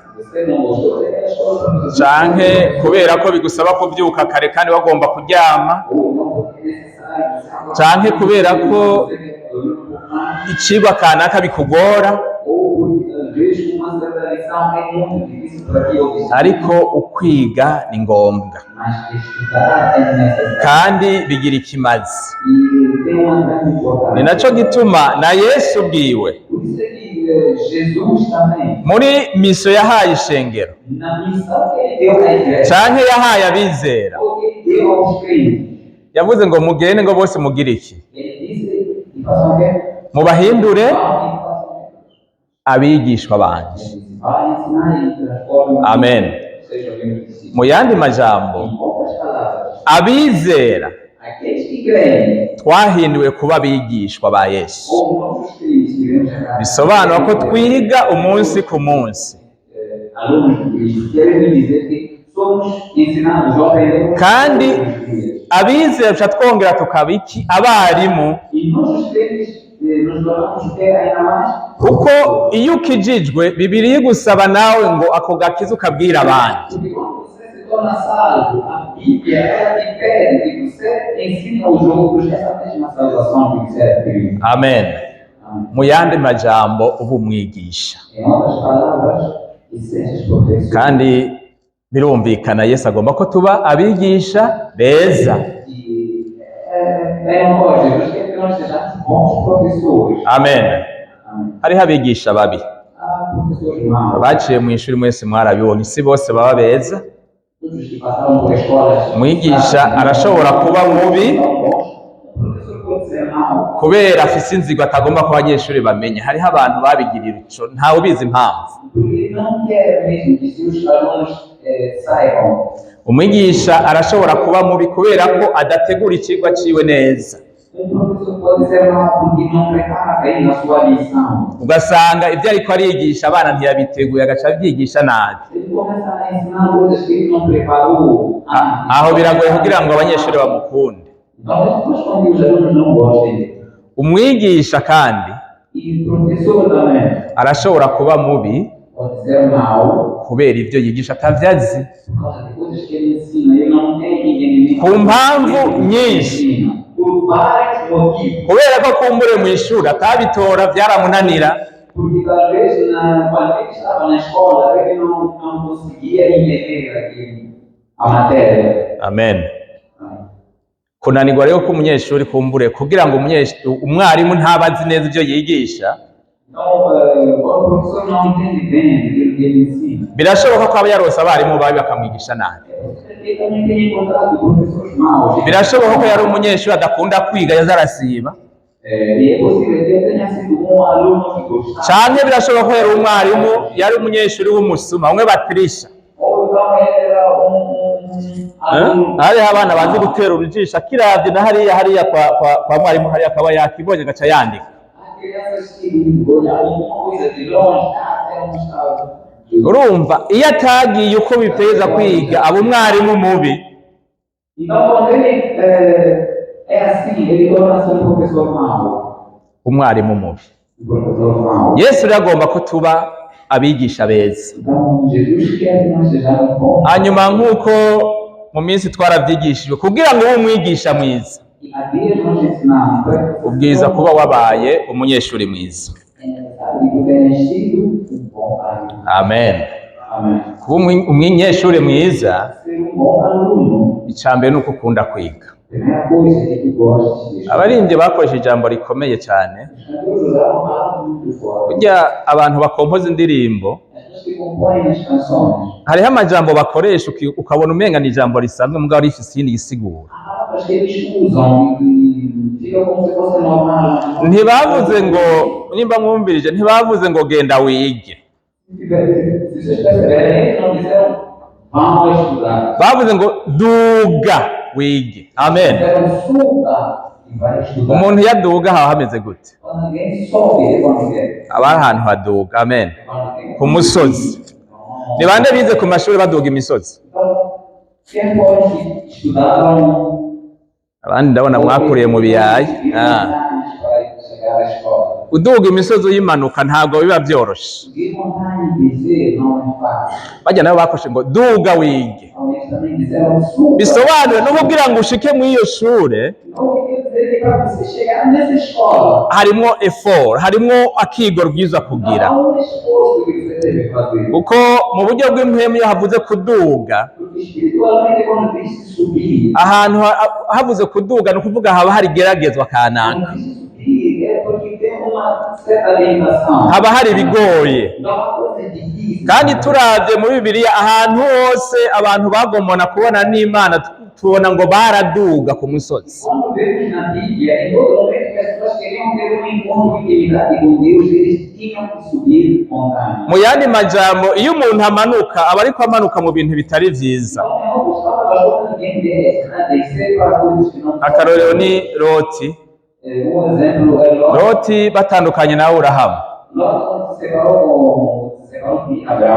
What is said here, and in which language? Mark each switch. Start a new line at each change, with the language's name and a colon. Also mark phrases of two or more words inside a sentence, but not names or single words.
Portuguese: Você não gostou daquela escola,
Rundi: canke kubera ko bigusaba kubyuka kare kandi wagomba kuryama,
Portuguese: ou não porque é necessário,
Rundi: canke kubera ko icigwa kanaka bikugora,
Portuguese: ou às vezes uma certa lição é muito difícil para ti ouvir.
Rundi: ariko ukwiga ni ngombwa
Portuguese: Mas estudar é necessário.
Rundi: kandi bigira ikimazi.
Portuguese: E tem uma grande
Rundi: Ni
Portuguese: importância.
Rundi: naco gituma na Yesu ubwiwe
Portuguese: Por isso é que Jesus também,
Rundi: muri miso yahaye ishengero
Portuguese: na missão que ele deu à igreja,
Rundi: canke yahaye abizera
Portuguese: ou que ele deu aos crentes,
Rundi: yavuze ngo mugende ngo bose mugire iki,
Portuguese: ele disse que façam o quê?
Rundi: mubahindure
Portuguese: Vão e façam o quê?
Rundi: abigishwa banje.
Portuguese: Vai ensinar e transforma.
Rundi: Amen.
Portuguese: Seja bem discípulo.
Rundi: Mu yandi majambo,
Portuguese: Em outras palavras,
Rundi: abizera
Portuguese: aqueles que creem,
Rundi: twahinduwe kuba abigishwa ba Yesu.
Portuguese: ou novos crentes que iremos chegar,
Rundi: Bisobanura ko twiga umunsi ku munsi
Portuguese: alunos de Cristo, querem dizer que somos ensinados ou aprendemos
Rundi: Kandi-
Portuguese: todos os dias.
Rundi: abizera tuca twongera tukaba iki abarimu,
Portuguese: E nós os crentes nos tornamos o que ainda mais?
Rundi: kuko iyo ukijijwe Bibiliya igusaba nawe ngo ako gakiza ukabwira abandi.
Portuguese: Porque quando você se torna salvo, a Bíblia ela te pede que você ensine aos outros essa mesma salvação que você adquiriu.
Rundi: Amen.
Portuguese: Amém.
Rundi: Mu yandi majambo uba umwigisha,
Portuguese: Em outras palavras, e sejas professor.
Rundi: kandi birumvikana Yesu agomba ko tuba abigisha beza.
Portuguese: E é lógico, Deus quer que nós sejamos bons professores.
Rundi: Amen.
Portuguese: Amém.
Rundi: Hariho abigisha babi
Portuguese: Há professores maus,
Rundi: baciye mu ishuri mwese mwarabibonye, si bose baba beza.
Portuguese: todos que passaram por escolas.
Rundi: Umwigisha arashobora kuba mubi
Portuguese: São bons. O professor pode ser mau.
Rundi: kubera afise inzigo atagomba ko abanyeshuri bamenya. Hariho abantu babigirira ico ntawe ubizi impamvu.
Portuguese: Porque ele não quer mesmo que seus alunos saibam.
Rundi: Umwigisha arashobora kuba mubi kubera ko adategura icigwa ciwe neza,
Portuguese: Professor pode ser mau porque não prepara bem a sua lição.
Rundi: ugasanga ibyo ariko arigisha abana ntiyabiteguye agaca abyigisha nabi.
Portuguese: Ele começa a ensinar coisas que ele não preparou.
Rundi: Aho biragoye kugira ngo abanyeshuri bamukunde.
Portuguese: Então, depois quando os alunos não gostem dele.
Rundi: Umwigisha kandi
Portuguese: E o professor também
Rundi: arashobora kuba mubi
Portuguese: pode dizer mal,
Rundi: kubera ibyo yigisha atavyazi,
Portuguese: por causa de coisas que ele ensina. Ele não tem entendimento.
Rundi: ku mpamvu nyinshi,
Portuguese: Por vários motivos.
Rundi: kubera ko kumbure mu ishuri atabitora byaramunanira,
Portuguese: Porque talvez quando ele estava na escola, ele não conseguia entender a matéria.
Rundi: amen. Kunanirwa rero ko umunyeshuri kumbure kugira ngo umwarimu ntabazi neza ibyo yigisha,
Portuguese: Então, o professor não entende bem aquilo que ele ensina.
Rundi: birashoboka ko aba yarose abarimu babi bakamwigisha nabi,
Portuguese: Ele também tem encontrado professores maus.
Rundi: birashoboka ko yari umunyeshuri adakunda kwiga yaza arasiba,
Portuguese: E é possível que ele tenha sido aluno que gostava.
Rundi: canke birashoboka ko yari umwarimu yari umunyeshuri w'umusuma umwe batirisha.
Portuguese: Ou então ele era aluno.
Rundi: Hariho abana bazi gutera urujisho akiravye na hariya kwa mwarimu hariya akaba yakibonye agaca yandika.
Portuguese: A criança que olha alguma coisa de longe, até um estado.
Rundi: Urumva iyo atagiye uko biteza kwiga aba umwarimu mubi.
Portuguese: Então, quando ele é assim, ele torna-se professor mau.
Rundi: Umwarimu mubi.
Portuguese: Professor mau.
Rundi: Yesu rero agomba ko tuba abigisha beza.
Portuguese: Então, Jesus quer que nós sejamos bons.
Rundi: Hanyuma nk'uko mu minsi twarabyigishijwe kugira ngo ube umwigisha mwiza,
Portuguese: E a Deus nós ensinamos para que
Rundi: ubwiza kuba wabaye umunyeshuri mwiza.
Portuguese: é necessário que tu tenhas sido bom aluno.
Rundi: Amen.
Portuguese: Amém.
Rundi: Kuba umunyeshuri mwiza,
Portuguese: Ser bom aluno.
Rundi: icambere nuko ukunda kwiga.
Portuguese: Primeira coisa é que tu gostes de estudar.
Rundi: Abaririmbyi bakoresheje ijambo rikomeye cyane.
Portuguese: Os cantores usaram palavras muito fortes.
Rundi: Burya abantu bakompoza indirimbo
Portuguese: As pessoas que compõem as canções.
Rundi: hariho amajambo bakoresha ukabona umenga ni ijambo risanzwe mugabo rifise ikindi gisigura.
Portuguese: Há palavras que eles usam e fica como se fosse normal.
Rundi: Ntibavuze ngo, nimba mwumvirije, ntibavuze ngo genda wige,
Portuguese: Se vocês perceberem, eles não disseram vamos estudar.
Rundi: bavuze ngo duga wige. Amen.
Portuguese: Disseram suba e vai estudar.
Rundi: Umuntu yaduga haba hameze gute?
Portuguese: Quando alguém sobe, é quando quer.
Rundi: Aba ari ahantu haduga. Amen.
Portuguese: Quando tem.
Rundi: Ku musozi. Ni bande bize ku mashuri baduga imisozi?
Portuguese: Então, quem pode estudaram.
Rundi: Abandi ndabona mwakuriye mu biyayi.
Portuguese: Vai chegar à escola.
Rundi: Uduga imisozi uyimanuka ntabwo biba byoroshe.
Portuguese: Subir montanha e descer não é fácil.
Rundi: Bajya nabo bakoshe ngo duga wige.
Portuguese: Então, eles também disseram suba.
Rundi: Bisobanura no kugira ngo ushike muri iyo shure
Portuguese: Então, quer dizer que para você chegar nessa escola,
Rundi: harimwo effort, harimwo akigoro bwiza kugira.
Portuguese: há um esforço que você deve fazer.
Rundi: Kuko mu buryo bw'impwemu iyo havuze kuduga,
Portuguese: Porque espiritualmente, quando diz subir,
Rundi: ahantu havuze kuduga ni ukuvuga haba hari igeragezwa kanaka,
Portuguese: quando diz subir, é porque tem uma certa limitação.
Rundi: haba hari ibigoye.
Portuguese: Não é uma coisa difícil.
Rundi: Kandi turavye muri Bibiliya ahantu hose abantu bagomona kubona n'Imana tubona ngo baraduga ku musozi.
Portuguese: Quando vemos na Bíblia, em todo momento que as pessoas queriam ter um encontro de intimidade com Deus, eles tinham que subir montanha.
Rundi: Mu yandi majambo iyo umuntu amanuka aba ariko amanuka mu bintu bitari vyiza.
Portuguese: Então, é uma palavra quando ninguém desce, né? Descer para coisas que não
Rundi: Akarorero ni Loti.
Portuguese: exemplo é Ló.
Rundi: Loti batandukanye na Aburahamu.
Portuguese: Ló, quando se separou de Abraão,